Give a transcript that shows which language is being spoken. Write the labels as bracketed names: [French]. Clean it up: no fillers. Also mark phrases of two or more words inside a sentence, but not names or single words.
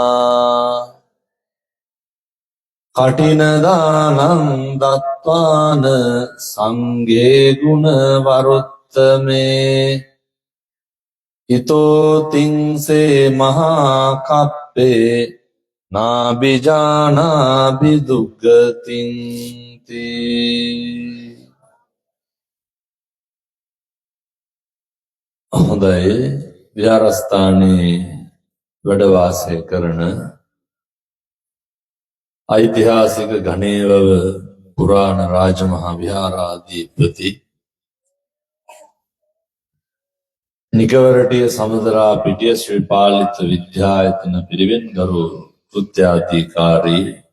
[Pali] कठिनदानं दत्वान संघे गुणवरुत्तमे इतो तिंसे महाकप्पे नाभिजानाभि दुग्गतिंति [Sinhala] හොඳයි විහාරස්ථානයේ වැඩ වාසය කරන ඓතිහාසික ගණේවව පුරාණ රාජමහා විහාරාධිපති නිකවරටිය සමුදරා පිටිය ශ්‍රී පාලිත විද්‍යායතන පිරිවෙන් ගරු කෘත්‍යාධිකාරී